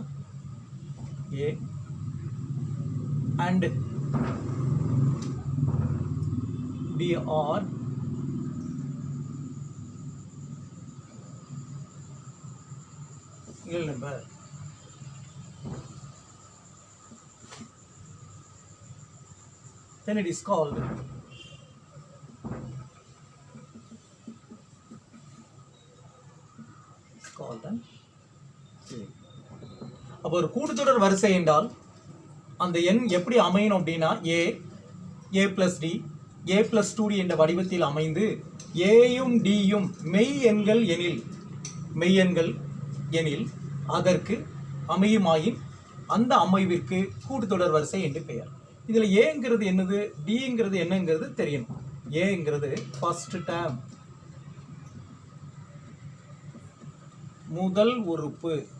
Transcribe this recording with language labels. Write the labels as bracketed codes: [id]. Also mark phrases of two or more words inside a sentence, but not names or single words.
[en] a and d are real number. Then it is called [ta] அப்போ ஒரு கூட்டுத்தொடர் வரிசை என்றால் அந்த எண் எப்படி அமையணும் அப்படின்னா [en] a plus d, a plus 2d [ta] என்ற வடிவத்தில் அமைந்து ஏயும் டியும் மெய் எண்கள் எனில் அதற்கு அமையுமாயின் அந்த அமைவிற்கு கூட்டுத்தொடர் வரிசை என்று பெயர். இதில் ஏங்கிறது என்னது, டிங்கிறது என்னங்கிறது தெரியணும். ஏங்கிறது [en] first term, [ta] முதல் உறுப்பு.